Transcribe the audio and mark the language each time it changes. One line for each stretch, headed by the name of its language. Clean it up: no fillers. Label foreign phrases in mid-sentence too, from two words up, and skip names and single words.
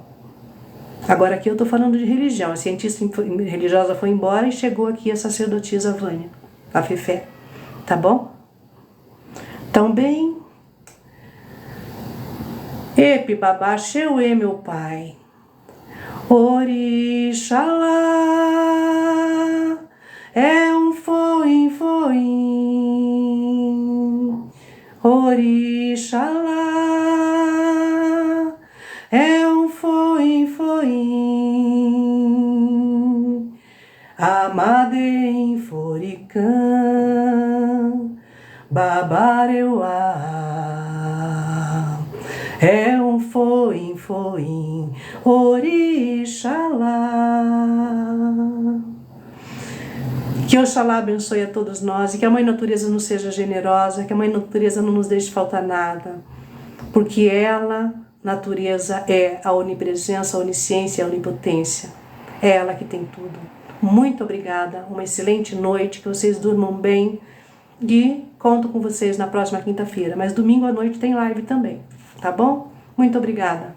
Portuguese: Agora aqui eu estou falando de religião. A cientista religiosa foi embora e chegou aqui a sacerdotisa Vânia, a Fefé. Tá bom? Então bem...
Yoruba: Epi babá, Xeuê,
Portuguese: meu pai. Orixalá é um foim, foim. Orixalá é um foim, foim.
Yoruba: Amadem foricã, babareuá.
Portuguese: É um foim, foim, Orixalá. Que Oxalá abençoe a todos nós e que a Mãe Natureza nos seja generosa, que a Mãe Natureza não nos deixe faltar nada, porque ela, natureza, é a onipresença, a onisciência e a onipotência. É ela que tem tudo. Muito obrigada, uma excelente noite, que vocês durmam bem e conto com vocês na próxima quinta-feira, mas domingo à noite tem live também, tá bom?